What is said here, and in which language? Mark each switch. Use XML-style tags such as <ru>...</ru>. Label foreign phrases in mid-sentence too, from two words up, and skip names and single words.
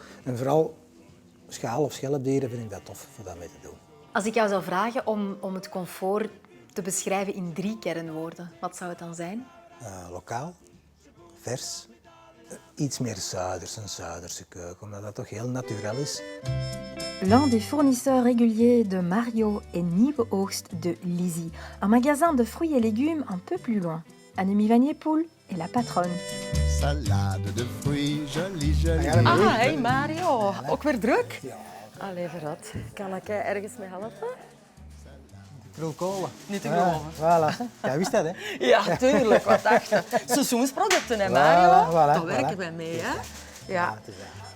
<nl>En vooral schaal- of schelpdieren vind ik dat tof voor dat mee te doen. Als ik jou zou vragen om het comfort te beschrijven in 3 kernwoorden, wat zou het dan zijn? Lokaal, vers, iets meer Zuiders, een Zuiderse keuken, omdat dat toch heel naturel is.</nl> <fr>L'un des fournisseurs réguliers de Mario est Nieuwe Oogst de Lizy, un magasin de fruits et légumes un peu plus loin. Annemie Vanier-Poel est la patronne. Salade de fruits, jolie, jolie.</fr> <nl>Ah, hey Mario. Ook weer druk? Ja. Allee, verrat. Kan ik je ergens mee helpen? Krulkolen. Niet te geloven. Voilà. Jij wist dat, hè? Ja, tuurlijk. Wat dacht je? Seizoensproducten, hè Mario? Voilà, Daar voilà. werken wij mee, hè? Ja. Het is dat.</nl>